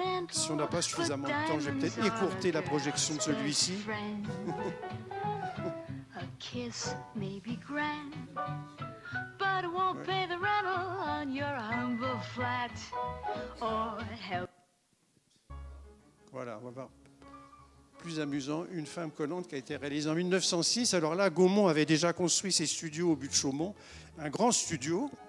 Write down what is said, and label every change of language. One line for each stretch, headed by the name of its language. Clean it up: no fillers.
French: Si on n'a pas suffisamment de temps, je vais peut-être écourter la projection de celui-ci.
English: Kiss may be grand, but it won't pay the rental on your humble flat or help.
French: Voilà, on va voir. Plus amusant, Une femme collante qui a été réalisée en 1906. Alors là, Gaumont avait déjà construit ses studios au but de Chaumont, un grand studio.